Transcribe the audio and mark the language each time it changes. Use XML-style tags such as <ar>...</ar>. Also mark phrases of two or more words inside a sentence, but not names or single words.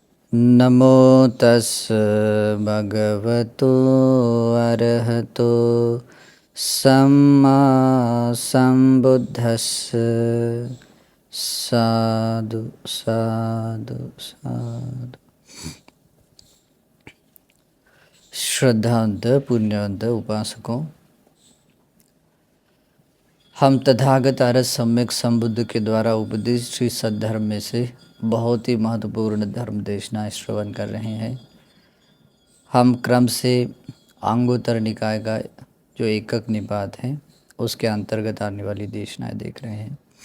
<pi>नमो तस् भगवतो अरहतो सम्मा सम्बुद्धस्स। साधु साधु साधु।</pi> <hi>श्रद्धावंत पुण्यवंत उपासकों, हम तथागत आर्य सम्यक संबुद्ध के द्वारा उपदेश श्री सद्धर्म में से बहुत ही महत्वपूर्ण धर्म देशना श्रवण कर रहे हैं। हम क्रम से अंगुत्तर निकाय का जो एकक निपात है उसके अंतर्गत आने वाली देशनाएं देख रहे हैं।</hi>